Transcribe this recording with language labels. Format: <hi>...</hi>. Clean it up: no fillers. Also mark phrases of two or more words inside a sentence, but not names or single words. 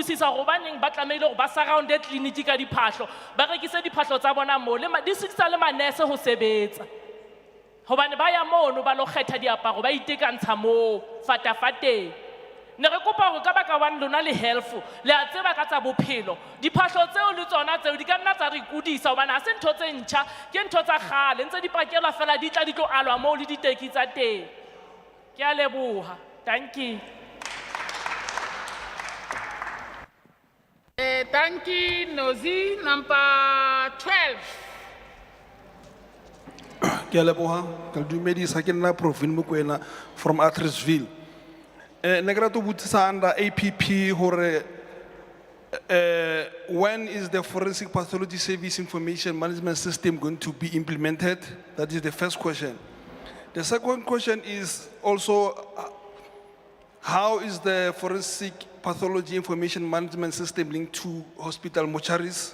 <st>tlisisa hore baneng ba tlameile hore ba surround tleliniki ka diphahlo ba rekise diphahlo tsa bona mo le di sitsa le manese ho sebetsa hobane ba ya mono ba lo kgetha diaparo ba itekantsha mo fatafateng ne re kopa hore ka baka wa lona le health le a tseba ka tsa bophelo diphahlo tseo le tsona tseo di ka nna tsa re kudisa hobane ha se ntho tse ntjha ke ntho tsa kgale ntse di pakelwa fela di tla di tlo alwa mo le diteki tsa teng ke a leboha</st> <en>thank you thank you Nozi number 12</en> <st>Ke a leboha ke le dumedisa ke nna Provin Mokoena from Atteridgeville ne ke rata ho botsisa under APP hore</st> <en>when is the forensic pathology service information management system going to be implemented? That is the first question. The second question is also how is the forensic pathology information management system linked to hospital mortuaries?</en>